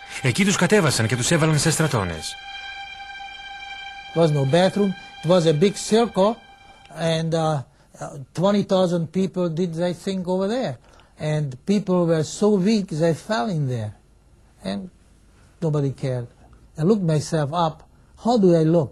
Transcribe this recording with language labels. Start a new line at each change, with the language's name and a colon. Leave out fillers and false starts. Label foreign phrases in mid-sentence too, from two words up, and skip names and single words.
Greek: Εκεί τους κατέβασαν και τους έβαλαν σε στρατώνες.
English: There was no bathroom. It was a big circle, and 20,000 people did they think over there, and people were so weak they fell in there, and nobody cared. I looked myself up. How do I look?